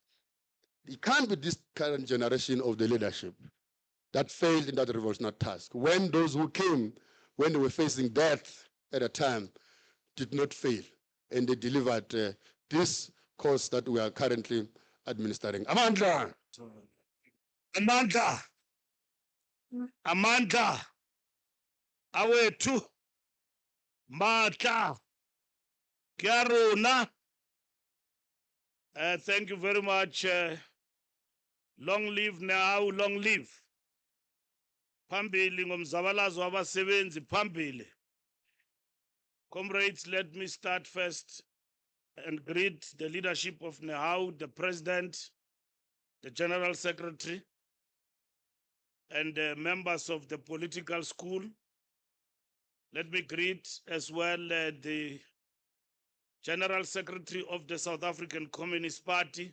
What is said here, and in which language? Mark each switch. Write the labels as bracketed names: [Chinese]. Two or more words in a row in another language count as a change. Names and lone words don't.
[English] It can't be this current generation of the leadership that failed in that revolutionary task. When those who came, when they were facing death at a time, did not fail. And they delivered this course that we are currently administering. [Xhosa] Amandla! Amandla! Amandla! Awethu! Matla! [Southern Sotho] Kiaruna! [English] Thank you very much. Long live Nehawu, long live. [Xhosa] Phambili ngomzabalazo wabasebenzi phambili. [English] Comrades, let me start first and greet the leadership of Nehawu, the president, the general secretary, and the members of the political school. Let me greet as well the general secretary of the South African Communist Party.